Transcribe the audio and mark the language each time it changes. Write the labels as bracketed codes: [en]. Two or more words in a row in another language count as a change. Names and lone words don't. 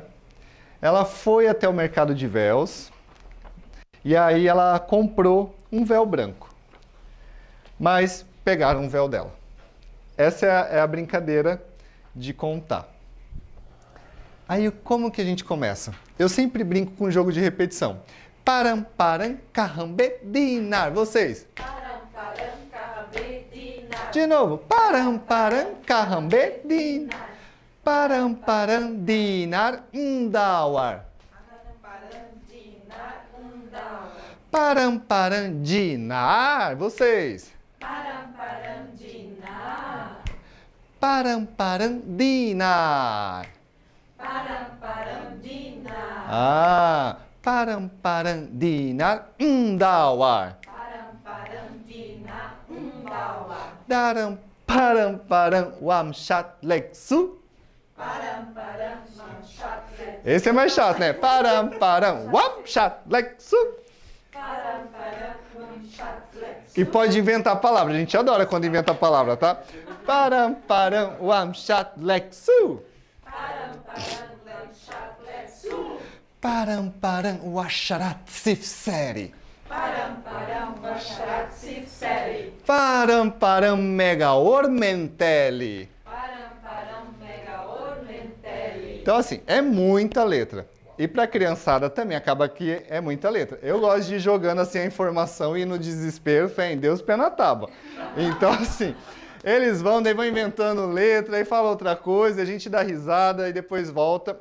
[pt] Ela foi até o mercado de véus e aí ela comprou um véu branco, mas pegaram um véu dela. Essa é a brincadeira de contar. Aí como que a gente começa? Eu sempre brinco com um jogo de repetição. Param, param, carrambe, dinar. Vocês? Param, param, carrambe, dinar. De novo. Param, param, carrambe, dinar. Param, param, dinar, dawar. Param, param, dinar. Vocês. Param, param, dinar. Param, param, dinar. Param, param, dinar. Ah, param, param, dinar, dawar. Param, param, dinar, dawar. Daram, param, wamshat, leksu. Param, param, manchat, Esse é mais chato, né? Param, wamshat, leksu. param, param, manchat, E pode inventar a palavra. A gente adora quando inventa a palavra, tá? Param, wamshat, leksu. param, param, manchat, leksu. Param, washarat, sifseri. Param, param, manchat, sifseri. Param, megaor, menteli. Param, param, megaor, menteli. Então, assim, é muita letra. E para a criançada também acaba que é muita letra. Eu gosto de ir jogando assim a informação e no desespero, fé em Deus, pé na tábua. Então, assim, eles vão, daí vão inventando letra, aí fala outra coisa, a gente dá risada e depois volta.